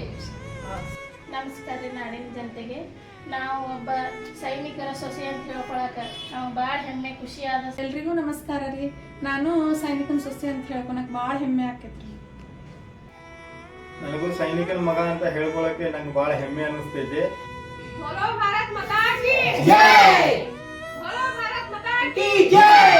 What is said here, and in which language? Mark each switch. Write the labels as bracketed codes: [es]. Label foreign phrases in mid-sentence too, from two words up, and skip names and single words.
[kn] ನಮಸ್ಕಾರ ರೀ ನಾಡಿನ ಜನತೆಗೆ. ನಾವು ಒಬ್ಬ ಸೈನಿಕರ ಸೊಸೆ ಅಂತ ಹೇಳ್ಕೊಳಕ ನಾವು ಭಾಳ ಹೆಮ್ಮೆ ಖುಷಿ ಆದ. ಎಲ್ರಿಗೂ ನಮಸ್ಕಾರ ರೀ. ನಾನು ಸೈನಿಕನ ಸೊಸೆ ಅಂತ ಹೇಳ್ಕೊಳಕ್ ಭಾಳ ಹೆಮ್ಮೆ ಆಕೈತ್ರಿ. ನನಗೂ ಸೈನಿಕನ ಮಗ ಅಂತ ಹೇಳ್ಕೊಳಕ್ಕೆ ನಂಗೆ ಬಹಳ ಹೆಮ್ಮೆ ಅನಿಸ್ತೈತಿ. [hi] बोलो भारत माता की जय। बोलो भारत माता की जय।